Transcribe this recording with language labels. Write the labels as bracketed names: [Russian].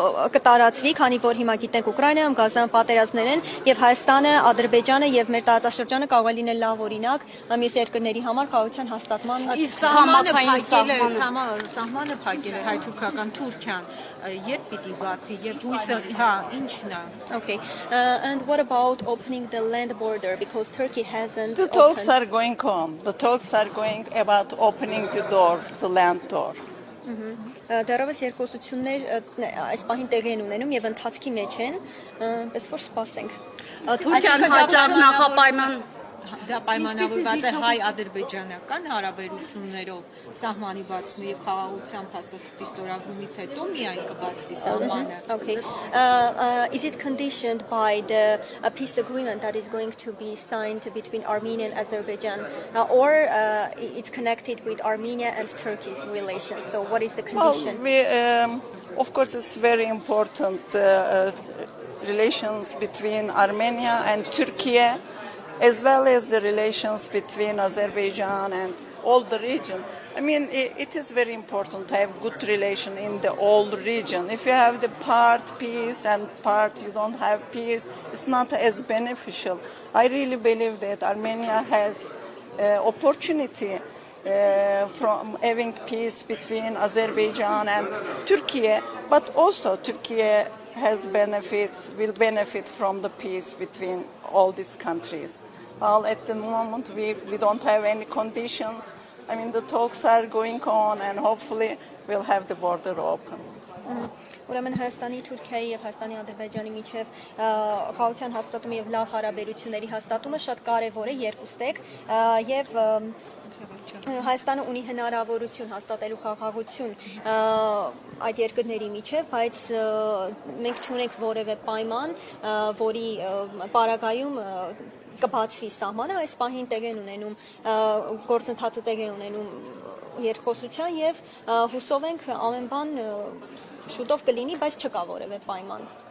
[Armenian] կտարածվի, քանի որ հիմա գիտենք Ուկրաինայում Գազան պատերազմներ են եւ Հայաստանը, Ադրբեջանը եւ մեր տարածաշրջանը կարող է լինել լավ օրինակ մյուս երկրների համար խաղաղության հաստատման սահմանը փակել է հայ-թուրքական Թուրքիան երբ պիտի բացի երբ հույսը ինչն է [English] Okay, and what about opening the land border, because Turkey hasn't the talks are going on, the talks are going about opening the door, the land door. [Armenian] Դեռևս երկխոսություններ այս պահին տեղի են ունենում եւ ընթացքի մեջ են, պես որ սպասենք։ Թուրքիան հաճախ նախապայման դա պայմանավորված է հայ-ադրբեջանական հարաբերություններով սահմանի բացումը եւ խաղաղության փաստաթղթի ստորագրումից հետո միայն կբացվի սահմանը. [English] Okay. Is it conditioned by the peace agreement that is going to be signed between Armenia and Azerbaijan, or it's connected with Armenia and Turkey's relations? So what is the condition? Well, of course, it's very important relations between Armenia and Turkey, as well as the relations between Azerbaijan and all the region. I mean, it is very important to have good relation in the whole region. If you have the part peace and part you don't have peace, it's not as beneficial. I really believe that Armenia has opportunity from having peace between Azerbaijan and Turkey, but also Turkey has benefits, will benefit from the peace between all these countries. Well, at the moment, we don't have any conditions. I mean, the talks are going on, and hopefully we'll have the border open. [Armenian] Ուրեմն Հայաստանի, Թուրքիայի եւ Հայաստանի, Ադրբեջանի միջև խաղաղության հաստատումը եւ լավ հարաբերությունների հաստատումը շատ կարեւոր է երկուստեք եւ Հայաստանը ունի հնարավորություն հաստատելու խաղաղություն այդ երկրների միջև, բայց մենք չունենք որևէ պայման, որի պարագայում կբացվի սահմանը, այս պահին տեղ են ունենում գործընթացը տեղ է ունենում երկխոսության եւ հուսով ենք ամեն բան շուտով կլինի, բայց չկա որևէ պայման։